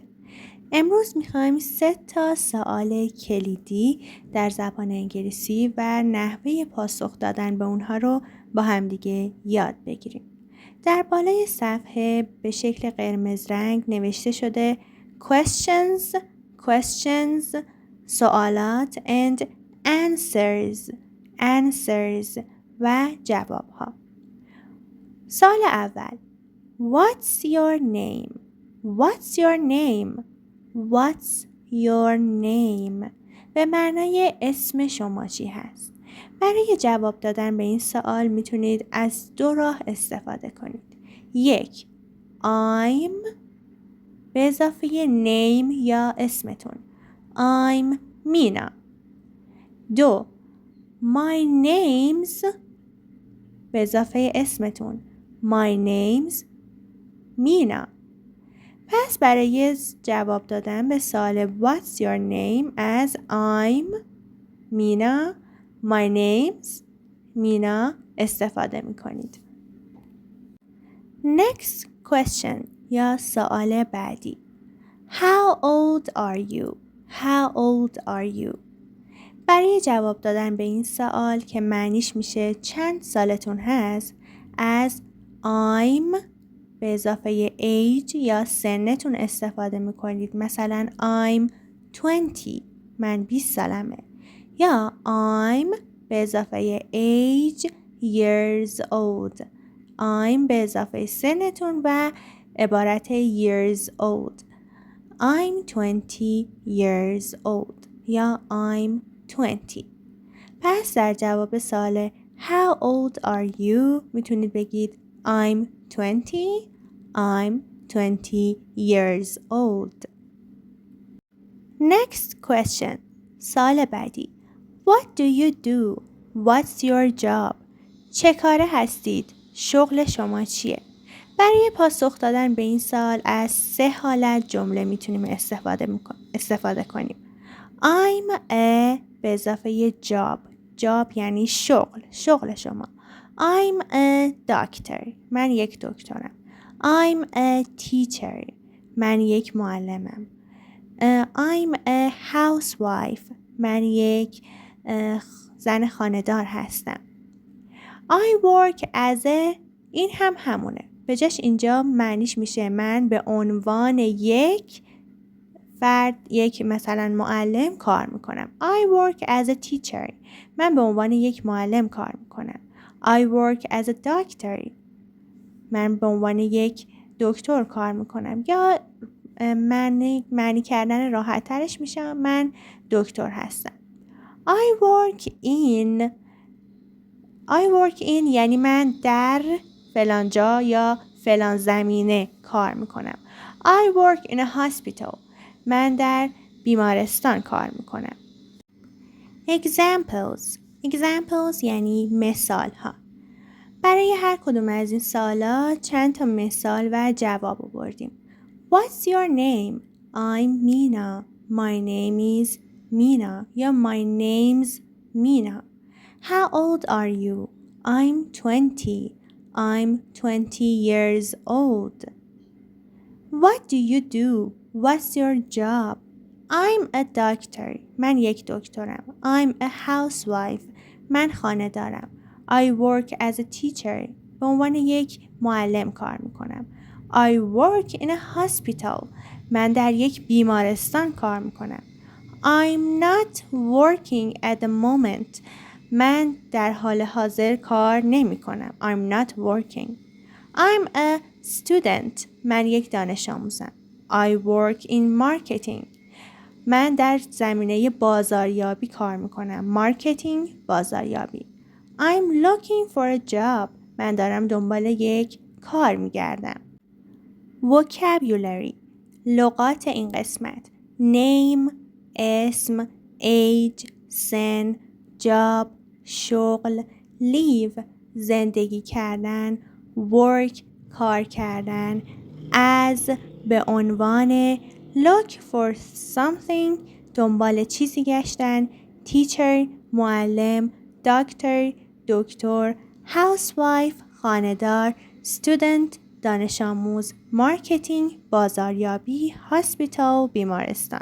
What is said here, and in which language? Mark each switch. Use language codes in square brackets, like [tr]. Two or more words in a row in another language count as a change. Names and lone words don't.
[fa] امروز میخوایم 3 سوال کلیدی در زبان انگلیسی و نحوه پاسخ دادن به اونها رو با همدیگه یاد بگیریم. در بالای صفحه به شکل قرمز رنگ نوشته شده questions سوالات [en] and answers [fa] و جواب ها. سوال اول [en] What's your name? [fa] به معنای اسم شما چی هست؟ برای جواب دادن به این سوال میتونید از 2 راه استفاده کنید. 1. I'm به اضافه name یا اسمتون. [en] I'm مینا. 2. My name's [fa] به اضافه اسمتون. My name's مینا. پس برای جواب دادن به سوال [en] What's your name [fa] از [en] I'm مینا My name's مینا [fa] استفاده می کنید. [en] Next question [fa] یا سوال بعدی [en] How old are you? [fa] برای جواب دادن به این سوال که معنیش میشه چند سالتون هست از I'm به اضافه age یا سنتون استفاده میکنید. مثلا I'm 20 من 20 سالمه. [en] یا I'm [fa] به اضافه [en] age years old I'm [fa] به اضافه سنتون و عبارت [en] years old I'm 20 years old یا I'm 20. [fa] پس در جواب سوال [en] How old are you [fa] میتونید بگید [en] I'm 20 years old. Next question. [fa] سوال بعدی [en] What do you do? What's your job? [fa] چه کاره هستید؟ شغل شما چیه؟ برای پاسخ دادن به این سوال از 3 حالت جمله میتونیم استفاده کنیم. [en] I'm a [fa] به اضافه job یعنی شغل شما. [en] I'm a doctor [fa] من یک دکترم. [en] I'm a teacher [fa] من یک معلمم. [en] I'm a housewife [fa] من یک زن خانه‌دار هستم. [en] I work as a [fa] این همونه. به جاش اینجا معنیش میشه من به عنوان یک فرد یک مثلا معلم کار میکنم. [en] I work as a teacher [fa] من به عنوان یک معلم کار میکنم. [en] I work as a doctor [fa] من به عنوان یک دکتر کار میکنم. یا معنی کردن راحت ترش میشه من دکتر هستم. [en] I work in [fa] یعنی من در فلان جا یا فلان زمینه کار میکنم. [en] I work in a hospital [fa] من در بیمارستان کار میکنم. Examples یعنی مثال ها. برای هر کدوم از این سوالات چند تا مثال و جواب آوردیم. [en] What's your name? I'm Mina. My name is Mina. یا my name's Mina. How old are you? I'm 20. I'm 20 years old. What do you do? What's your job? I'm a doctor. [fa] من یک دکترم. [en] I'm a housewife. [fa] من خانه دارم. [en] I work as a teacher. [fa] به عنوان یک معلم کار میکنم. [en] I work in a hospital. [fa] من در یک بیمارستان کار میکنم. [en] I'm not working at the moment. [fa] من در حال حاضر کار نمی کنم. [en] I'm not working. I'm a student. [fa] من یک danish آموزم. [en] I work in marketing. [fa] من در زمینه بازاریابی کار میکنم. مارکتینگ، بازاریابی. [en] I'm looking for a job. [fa] من دارم دنبال یک کار میگردم. Vocabulary لغات این قسمت name اسم age سن job شغل live زندگی کردن work کار کردن as به عنوان [en] look for something [fa] دنبال چیزی گشتن teacher معلم doctor دکتر housewife خانه‌دار، student دانش آموز، مارکتینگ بازاریابی، hospital بیمارستان.